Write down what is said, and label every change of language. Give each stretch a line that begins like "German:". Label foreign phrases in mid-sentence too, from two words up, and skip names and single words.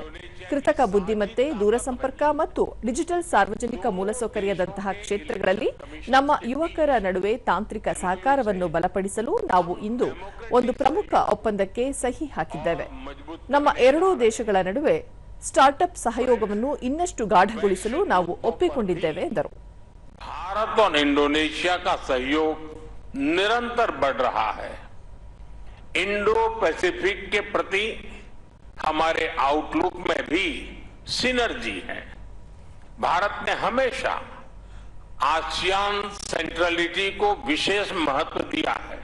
Kannada: ಕೃತಕ ಬುದ್ಧಿಮತ್ತೆ, ದೂರಸಂಪರ್ಕ ಮತ್ತು ಡಿಜಿಟಲ್ ಸಾರ್ವಜನಿಕ ಮೂಲಸೌಕರ್ಯದಂತಹ ಕ್ಷೇತ್ರಗಳಲ್ಲಿ ನಮ್ಮ ಯುವಕರ ನಡುವೆ ತಾಂತ್ರಿಕ ಸಹಕಾರವನ್ನು ಬಲಪಡಿಸಲು ನಾವು ಇಂದು ಒಂದು ಪ್ರಮುಖ ಒಪ್ಪಂದಕ್ಕೆ ಸಹಿ ಹಾಕಿದ್ದೇವೆ. ನಮ್ಮ ಎರಡೂ ದೇಶಗಳ ನಡುವೆ ಸ್ಟಾರ್ಟ್ಅಪ್ ಸಹಯೋಗವನ್ನು ಇನ್ನಷ್ಟು ಗಾಢಗೊಳಿಸಲು ನಾವು ಒಪ್ಪಿಕೊಂಡಿದ್ದೇವೆ ಎಂದರು.
Hindi: भारत और इंडोनेशिया का सहयोग निरंतर बढ़ रहा है. इंडो पैसिफिक के प्रति हमारे आउटलुक में भी सिनर्जी है. भारत ने हमेशा आसियान सेंट्रलिटी को विशेष महत्व दिया है.